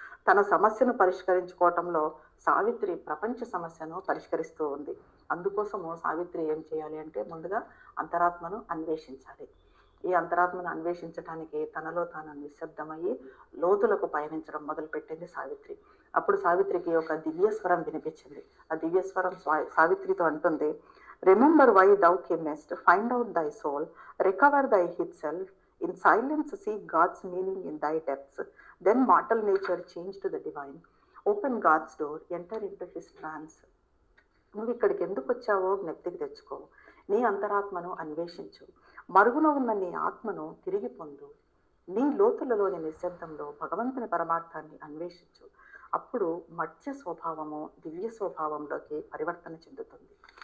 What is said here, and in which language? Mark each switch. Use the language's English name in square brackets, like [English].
[Telugu] తన సమస్యను పరిష్కరించుకోవటంలో సావిత్రి ప్రపంచ సమస్యను పరిష్కరిస్తూ ఉంది. అందుకోసము సావిత్రి ఏం చేయాలి అంటే ముందుగా అంతరాత్మను అన్వేషించాలి. ఈ అంతరాత్మను అన్వేషించడానికి తనలో తాను నిశ్శబ్దమయ్యి లోతులకు పయనించడం మొదలుపెట్టింది సావిత్రి. అప్పుడు సావిత్రికి ఒక దివ్యస్వరం వినిపించింది. ఆ దివ్యస్వరం సావిత్రితో అంటుంది, [English] Remember why thou camest, find out thy soul, recover thy hid self, in silence seek God's meaning in thy depths. Then mortal nature change to the divine. Open God's door, enter into his trance. [Telugu] నువ్వు ఇక్కడికి ఎందుకు వచ్చావో జ్ఞప్తికి తెచ్చుకో. నీ అంతరాత్మను అన్వేషించు. మరుగున ఉన్న నీ ఆత్మను తిరిగి పొందు. నీ లోతులలోని నిశ్శబ్దంలో భగవంతుని పరమార్థాన్ని అన్వేషించు. అప్పుడు మత్స్య స్వభావము దివ్య స్వభావంలోకి పరివర్తన చెందుతుంది.